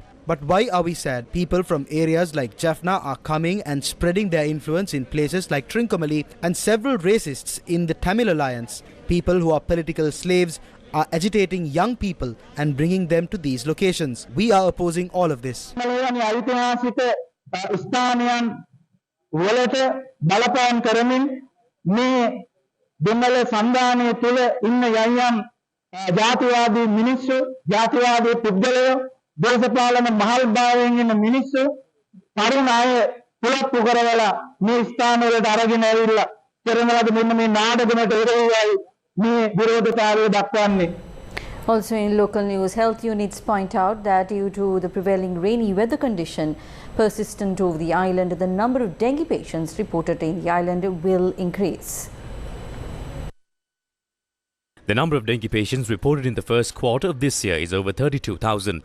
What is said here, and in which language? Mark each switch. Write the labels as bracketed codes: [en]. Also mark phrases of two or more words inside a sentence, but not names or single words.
[en] But why are we sad? People from areas like Jaffna are coming and spreading their influence in places like Trincomalee, and several racists in the Tamil Alliance, people who are political slaves, are agitating young people and bringing them to these locations. We are opposing all of this. [si] ස්ථානයන් වලට බලපෑම් කරමින් මේ දෙමළ සංවිධානයේ තුල ඉන්න යම් ජාතිවාදී මිනිස්සු, ජාතිවාදී පුද්ගලයෝ, දේශපාලන මහල්භාවයෙන් ඉන්න මිනිස්සු තරුණ අය පුලප්පු කරවලා මේ ස්ථාන වලට අරගෙන ඇවිල්ලා කරනවාද මෙන්න මේ නාඩගමට එරෙහිවයි මේ විරෝධතාවය දක්වන්නේ. [en] Also in local news, health units point out that due to the prevailing rainy weather condition persistent over the island, the number of dengue patients reported in the island will increase. The number of dengue patients reported in the first quarter of this year is over 32,000.